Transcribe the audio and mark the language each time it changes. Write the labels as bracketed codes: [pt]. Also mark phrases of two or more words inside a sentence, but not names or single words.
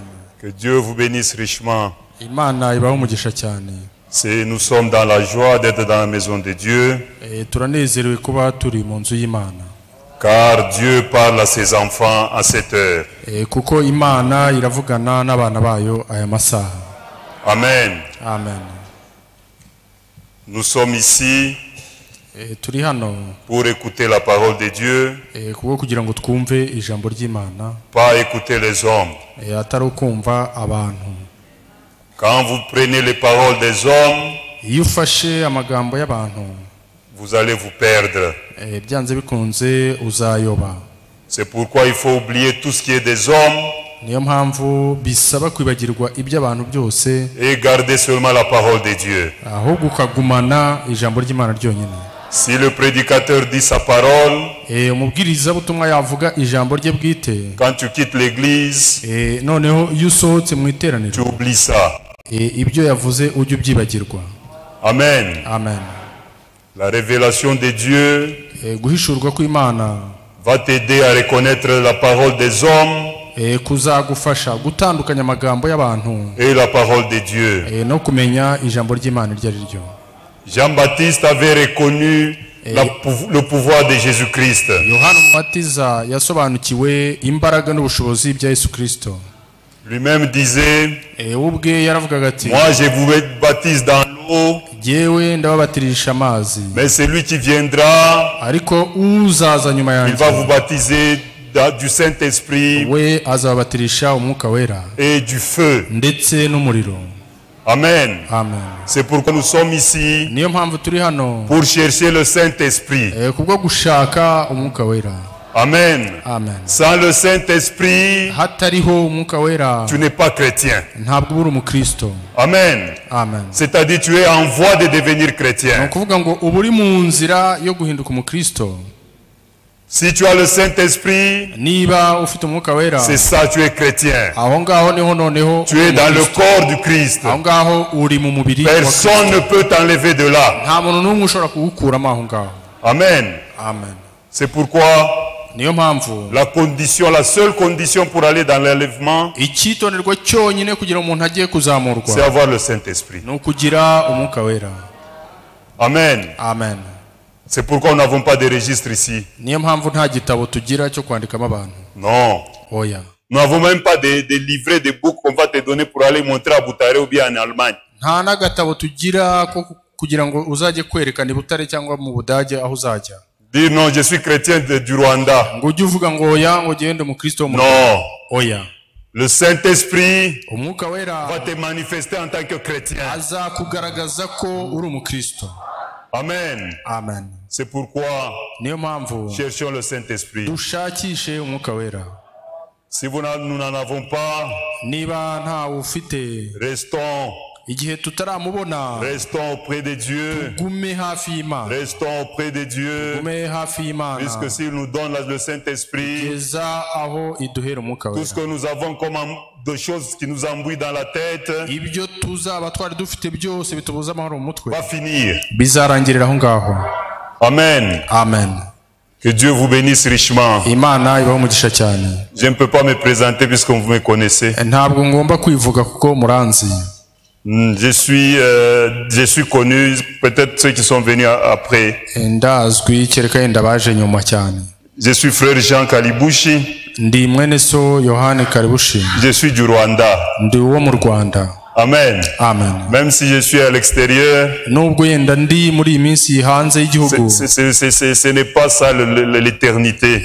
[fr] Que Dieu vous bénisse richement. [rw] Imana ibaho umugisha cyane. [fr] Nous sommes dans la joie d'être dans la maison de Dieu. [rw] Turanezerewe kuba turi mu nzu y'Imana. [fr] Car Dieu parle à ses enfants à cette heure. [rw] Kuko Imana iravugana n'abana bayo aya masaha. [fr] Amen. [rw] Amen. [fr] Nous sommes ici [rw] turi hano [fr] pour écouter la parole de Dieu, [rw] kuko kugira ngo twumve ijambo ry'Imana, [fr] pas écouter les hommes. [rw] atari ukumva abantu. [fr] Quand vous prenez les paroles des hommes, [rw] iyo ufashe amagambo y'abantu, [fr] vous allez vous perdre. [rw] byanze bikunze uzayoba. [fr] C'est pourquoi il faut oublier tout ce qui est des hommes [rw] niyo mpamvu bisaba kwibagirwa iby'abantu byose [fr] et garder seulement la parole de Dieu. [rw] ahubwo ukagumana ijambo ry'Imana ryonyine. [fr] Si le prédicateur dit sa parole, [rw] umubwirizabutumwa yavuga ijambo rye bwite, [fr] quand tu quittes l'église, [rw] noneho iyo usohotse mu iteraniro, [fr] tu oublies ça. [rw] ibyo yavuze ujye ubyibagirwa. [fr] Amen. [rw] Amen. [fr] La révélation de Dieu [rw] guhishurwa kw'Imana [fr] va t'aider à reconnaître la parole des hommes [rw] kuzagufasha gutandukanya amagambo y'abantu [fr] et la parole de Dieu. [rw] no kumenya ijambo ry'Imana iryo ari ryo. [fr] Jean-Baptiste avait reconnu le pouvoir de Jésus-Christ. [rw] Yohana Umubatiza yasobanukiwe imbaraga n'ubushobozi bya Yesu Kristo. [fr] Lui-même disait, [rw] ubwe yaravugaga ati, [fr] moi je vous baptise dans l'eau, [rw] jewe ndababatirisha amazi, [fr] mais celui qui viendra, [rw] ariko uzaza nyuma yanjye, [fr] il va vous baptiser du Saint-Esprit [rw] we azabatirisha umwuka wera [fr] et du feu. [rw] ndetse n'umuriro. [fr] Amen. [rw] Amen. [fr] C'est pourquoi nous sommes ici, [rw] niyo mpamvu turi hano [fr] pour chercher le Saint-Esprit. [rw] kubwo gushaka umwuka wera. [fr] Amen. [rw] Amen. [fr] Sans le Saint-Esprit, [rw] hatariho umwuka wera, [fr] tu n'es pas chrétien. [rw] ntabwo uri umukristo. [fr] Amen. [rw] Amen. [fr] C'est-à-dire tu es en voie de devenir chrétien. [rw] Nukuvuga ngo uba uri mu nzira yo guhinduka umukristo. [fr] Si tu as le Saint-Esprit, [rw] niba ufite umwuka wera, [fr] c'est ça, tu es chrétien. [rw] aho ngaho niho noneho [fr] tu es dans le corps du Christ. [rw] aho ngaho uri mu mubiri. [fr] Personne ne peut t'enlever de là. [rw] nta muntu n'umwe ushobora kugukuramo aho ngaho. [fr] Amen. [rw] Amen. [fr] C'est pourquoi [rw] niyo mpamvu [fr] la seule condition pour aller dans l'enlèvement, [rw] icyitonderwa cyonyine kugira umuntu agiye kuzamurwa, [fr] c'est avoir le Saint-Esprit. [rw] ni ukugira umwuka wera. [fr] Amen. [rw] Amen. [fr] C'est pourquoi nous n'avons pas de registre ici. [rw] niyo mpamvu nta gitabo tugira cyo kwandikamo abantu. [fr] Non. [rw] Oya. [fr] Nous n'avons même pas de livrets, de boucs qu'on va te donner pour aller montrer à Butare ou bien en Allemagne. [rw] nta n'agatabo tugira ko kugira ngo uzajye kwerekana i Butare cyangwa mu Budage aho uzajya. [fr] Dire non, je suis chrétien du Rwanda. [rw] ngo ujye uvuga ngo oya, ngo gende umukristo wo mu [fr] Rwanda. Non. [rw] Oya. [fr] Le Saint-Esprit [rw] umwuka wera [fr] va te manifester en tant que chrétien. [rw] azakugaragaza ko uri umukristo. [fr] Amen. [rw] Amen. [fr] C'est pourquoi [rw] niyo mpamvu [fr] cherchons le Saint-Esprit. [rw] dushakishe umwuka wera. [fr] Si nous n'en avons pas, [rw] niba ntawe ufite, [fr] restons [rw] igihe tutaramubona, [fr] restons auprès de Dieu. [rw] gume hafi y'Imana. [fr] Restons auprès de Dieu. [rw] gume hafi y'Imana. [fr] Puisque s'il nous donne le Saint-Esprit, [rw] kugeza aho iduhera umwuka [fr] tout ce [rw] wera, [fr] que nous avons comme de choses qui nous embrouillent dans la tête [rw] ibyo tuzaba twari dufite byose bitubuza amahoro mu mutwe [fr] va finir. [rw] bizarangirira aho ngaho. [fr] Amen. [rw] Amen. [fr] Que Dieu vous bénisse richement. [rw] Imana ibaho umugisha cyane. [fr] Je ne peux pas me présenter puisque vous me connaissez. [rw] ntabwo ngomba kwivuga kuko muranzi. [fr] Je suis connu, peut-être ceux qui sont venus après. [rw] ndazwi kereka yenda baje nyuma cyane. [fr] Je suis frère Jean Kalibushi. [rw] ndi mwene so Yohane Kalibushi. [fr] Je suis du Rwanda. [rw] ndi uwo mu Rwanda. [fr] Amen. [rw] Amen. [fr] Même si je suis à l'extérieur, [rw] nubwo yenda ndi muri iyi minsi hanze y'igihugu, [fr] ce n'est pas ça l'éternité.